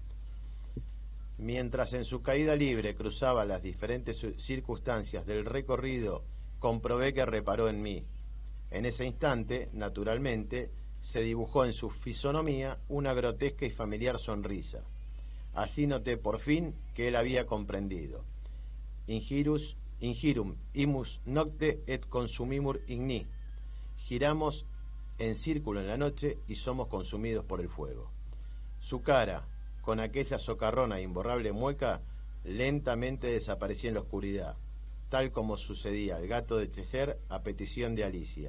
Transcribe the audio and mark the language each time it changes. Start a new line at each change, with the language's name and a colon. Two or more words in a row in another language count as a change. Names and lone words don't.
Spanish: Mientras en su caída libre cruzaba las diferentes circunstancias del recorrido, comprobé que reparó en mí. En ese instante, naturalmente, se dibujó en su fisonomía una grotesca y familiar sonrisa. Así noté por fin que él había comprendido.
Latin: Ingirum imus nocte et consumimur igni.
Spanish: Giramos en círculo en la noche y somos consumidos por el fuego. Su cara, con aquella socarrona e imborrable mueca, lentamente desaparecía en la oscuridad, tal como sucedía al gato de Cheshire a petición de Alicia.